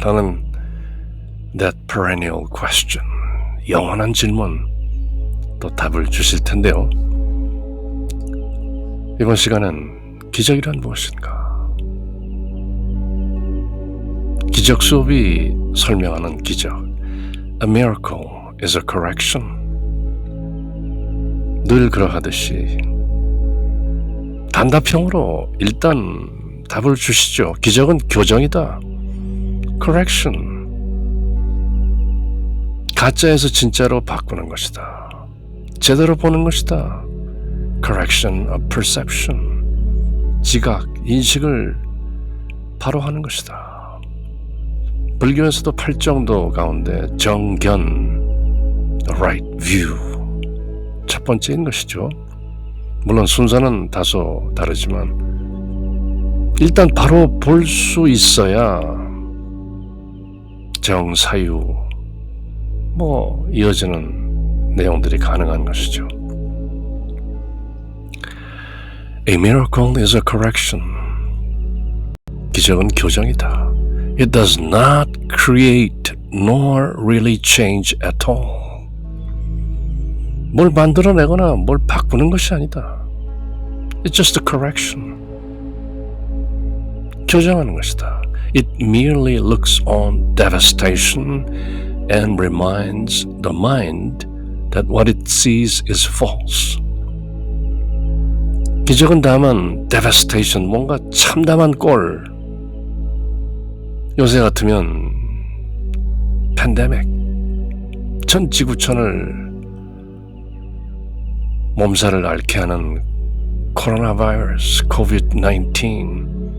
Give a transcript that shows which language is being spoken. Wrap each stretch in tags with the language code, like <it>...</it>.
<ko>라는</ko> <en>that perennial question,</en> <ko>영원한 질문 또 답을 주실 텐데요. 이번 시간은 기적이란 무엇인가? 기적 수업이 설명하는 기적.</ko> <en>A miracle is a correction.</en> <ko>늘 그러하듯이 단답형으로 일단 답을 주시죠. 기적은 교정이다. Correction. 가짜에서 진짜로 바꾸는 것이다. 제대로 보는 것이다.</ko> <en>Correction of perception.</en> <ko>지각, 인식을 바로 하는 것이다. 불교에서도 8정도 가운데 정견, right view, 첫 번째인 것이죠. 물론 순서는 다소 다르지만 일단 바로 볼 수 있어야 정사유 뭐 이어지는 내용들이 가능한 것이죠.</ko> <en>A miracle is a correction.</en> <ko>기적은 교정이다.</ko> <en>It does not create nor really change at all.</en> <ko>뭘 만들어내거나 뭘 바꾸는 것이 아니다.</ko> <en>It's just a correction.</en> <ko>교정하는 것이다.</ko> <en>It merely looks on devastation and reminds the mind that what it sees is false.</en> <ko>기적은 다만 devastation, 뭔가 참담한 꼴. 요새 같으면 팬데믹, 전 지구촌을 몸살을 앓게 하는 코로나 바이러스, COVID-19,</ko>